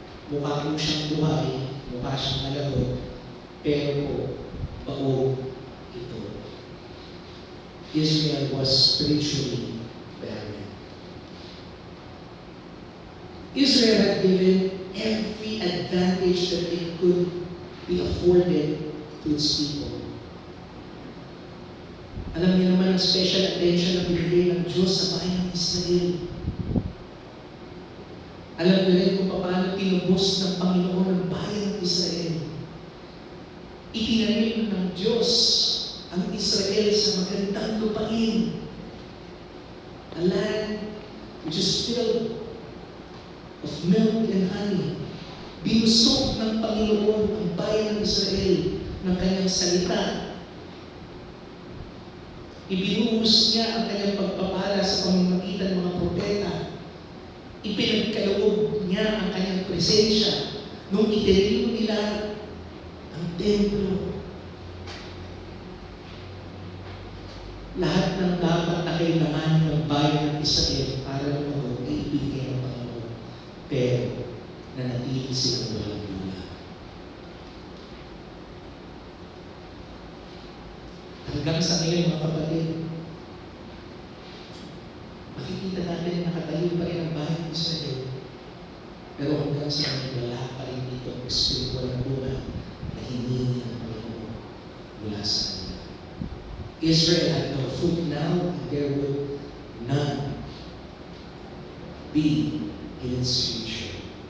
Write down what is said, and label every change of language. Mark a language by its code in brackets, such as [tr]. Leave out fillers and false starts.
[tl] Mukha po siyang buhay, mukha siyang malabot, pero po, baog ito. [en] Israel was spiritually barren. Israel had given every advantage that it could be afforded to its people. [tl] Alam niyo naman ang [en] special attention [tl] na binigay ng Diyos sa bayan ng Israel. Alam niyo rin kung paano tinubos ng Panginoon ang bayan ng Israel. Itinanim ng Diyos ang Israel sa magandang lupain. [en] A land which is filled of milk and honey. [tl] Binusog ng Panginoon ang bayan ng Israel ng kanyang salita. Ibinuhos niya ang kanyang pagpapala sa pamamagitan ng mga propeta. Ipinagkaloob niya ang kanyang presensya nung itinilo nila ang templo. Lahat ng dapat na kailangan ng bayan ng Israel para naman ay ibigay ng Panginoon. Pero nanatili silang walang bulan. Hanggang sa ngayon, mga kapatid, makikita natin na nakatayo pa rin ang bayan ng Israel. Pero hanggang sa ngayon, wala pa rin dito ang spiritual na bulan na hiningi ng Panginoon mula sa kanila. [en] Israel had no fruit now, and there would none be in its future.